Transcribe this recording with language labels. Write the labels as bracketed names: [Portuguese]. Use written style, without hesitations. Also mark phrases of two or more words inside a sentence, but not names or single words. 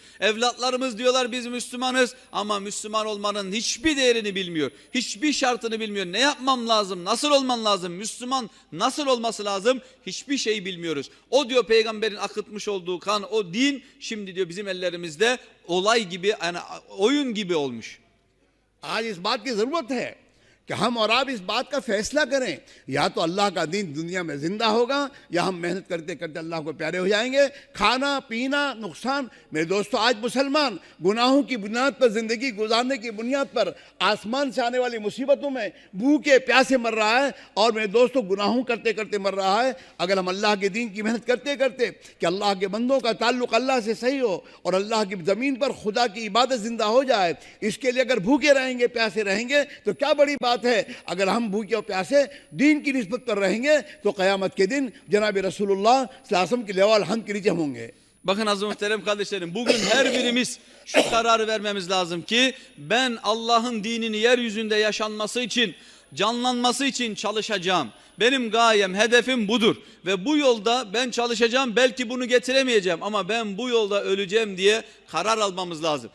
[Turkish] Evlatlarımız diyorlar biz Müslümanız ama Müslüman olmanın hiçbir değerini bilmiyor. Hiçbir şartını bilmiyor. Ne yapmam lazım? Nasıl olman lazım? Müslüman nasıl olması lazım? Hiçbir şey bilmiyoruz. O diyor peygamberin akıtmış olduğu kan, o din şimdi diyor bizim ellerimizde olay gibi, yani oyun gibi olmuş. [Hindi] आज इस बात की जरूरत है कि हम और आप इस बात का फैसला करें, या तो अल्लाह का दीन दुनिया में जिंदा होगा या हम मेहनत करते करते अल्लाह को प्यारे हो जाएंगे। खाना पीना नुकसान, मेरे दोस्तों आज मुसलमान गुनाहों की बुनियाद पर, जिंदगी गुजारने की बुनियाद पर आसमान से आने वाली मुसीबतों में भूखे प्यासे मर रहा है, और मेरे दोस्तों गुनाहों करते करते मर रहा है। अगर हम अल्लाह के दीन की मेहनत करते करते कि अल्लाह के बंदों का ताल्लुक अल्लाह से सही हो और अल्लाह की ज़मीन पर खुदा की इबादत जिंदा हो जाए, इसके लिए अगर भूखे रहेंगे प्यासे रहेंगे तो क्या बड़ी बात है। अगर हम भूखे और प्यासे दीन की निस्बत पर रहेंगे तो क़यामत के दिन जनाब रसूलुल्लाह [Arabic] صلى الله عليه وسلم [Hindi] की लेवाल हम के नीचे होंगे। [Turkish] Bakın aziz muhterem kardeşlerim, bugün her birimiz şu kararı vermemiz lazım ki ben Allah'ın dinini yeryüzünde yaşanması için, canlanması için çalışacağım. Benim gayem, hedefim budur ve bu yolda ben çalışacağım. Belki bunu getiremeyeceğim ama ben bu yolda öleceğim diye karar almamız lazım.